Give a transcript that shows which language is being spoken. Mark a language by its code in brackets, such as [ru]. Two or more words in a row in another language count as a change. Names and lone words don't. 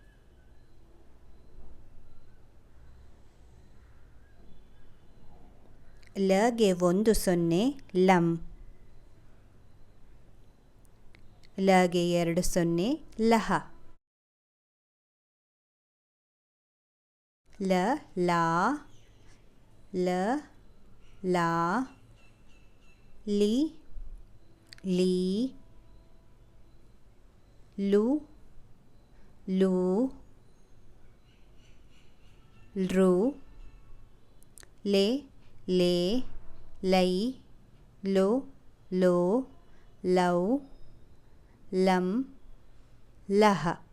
[kn] ಲಗೆ 1 ಸೊನ್ನೆ ಲಂ. ಲಗೆ 2 ಸೊನ್ನೆ ಲಹ. ಲ ಲಾ ಲ ಲಾ ಲಿ ಲೀ ಲು ಲೂ ರು ಲೇ ಲೇ ಲೈ ಲೋ ಲೋ ಲೌ ಲಂ ಲಹ.